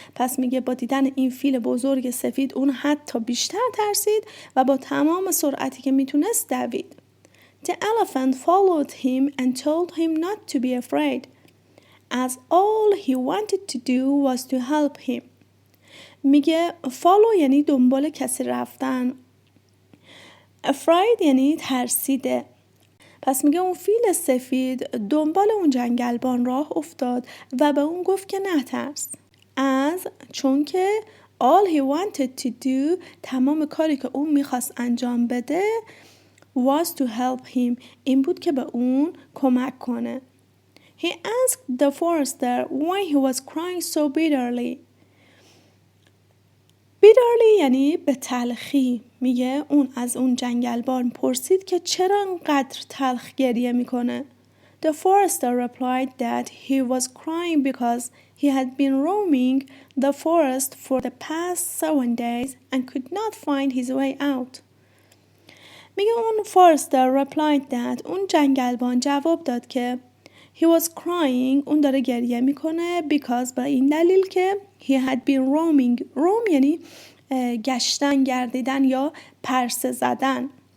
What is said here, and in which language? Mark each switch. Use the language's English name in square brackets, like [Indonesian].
[Persian] پس میگه با دیدن این فیل بزرگ سفید اون حتی بیشتر ترسید و با تمام سرعتی که میتونست دوید. [English] The elephant followed him and told him not to be afraid as all he wanted to do was to help him. [Persian] میگه follow یعنی دنبال کسی رفتن. Afraid یعنی ترسیده. پس میگه اون فیل سفید دنبال اون جنگلبان راه افتاد و به اون گفت که نترس. چون که [English] all he wanted to do [Persian] تمام کاری که اون میخواست انجام بده [English] was to help him [Persian] این بود که به اون کمک کنه. [English] He asked the forester why he was crying so bitterly. [Persian] bitterly یعنی به تلخی. میگه اون از اون جنگلبان پرسید که چرا انقدر تلخ گریه میکنه. [English] The forester replied that he was crying because he had been roaming the forest for the past 7 days and could not find his way out. [Persian] میگه اون فورستر [English] replied that [Persian] اون جنگلبان جواب داد که [English] he was crying [Persian] اون داره گریه میکنه [English] because [Persian] به این دلیل که [English] he had been roaming [Persian] roam یعنی گشتن گردیدن یا پرسه زدن